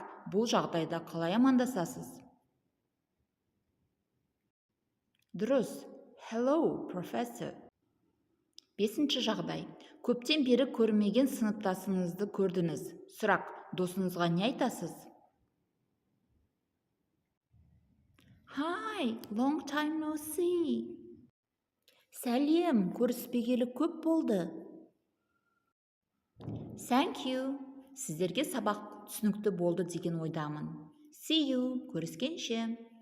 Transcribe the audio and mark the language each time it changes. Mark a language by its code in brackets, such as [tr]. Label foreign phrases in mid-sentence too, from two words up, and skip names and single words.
[kk] Бұл жағдайда қалай амандасасыз? Дұрыс. [en] Hello, professor. [kk] Бесінші жағдай. Көптен бері көрмеген сыныптасыңызды көрдіңіз. Сұрақ. Досыңызға не айтасыз? [en] Hi, long time no see. [kk] Сәлем, көріспегелі көп болды. [en] Thank you. [kk] Сіздерге сабақ түсінікті болды деген ойдамын. [en] See you. [kk] Көріскенше.